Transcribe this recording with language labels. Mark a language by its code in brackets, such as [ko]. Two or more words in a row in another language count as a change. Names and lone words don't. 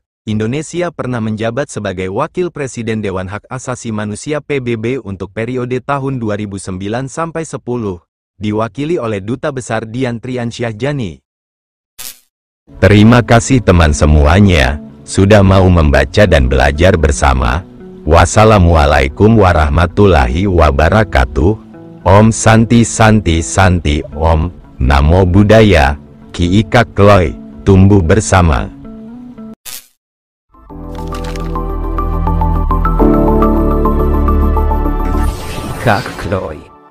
[id] Indonesia pernah menjabat sebagai Wakil Presiden Dewan Hak Asasi Manusia PBB untuk periode tahun 2009 sampai 10, diwakili oleh Duta Besar Dian Triansyah Jani. Terima kasih teman semuanya, sudah mau membaca dan belajar bersama. [ar] والسلام عليكم ورحمة الله وبركاته. [sa] ॐ शान्ति शान्ति शान्ति ॐ. [pi] Namo Buddhaya. [id] Ki Ika Kloy. Tumbuh bersama. Kak Kloy.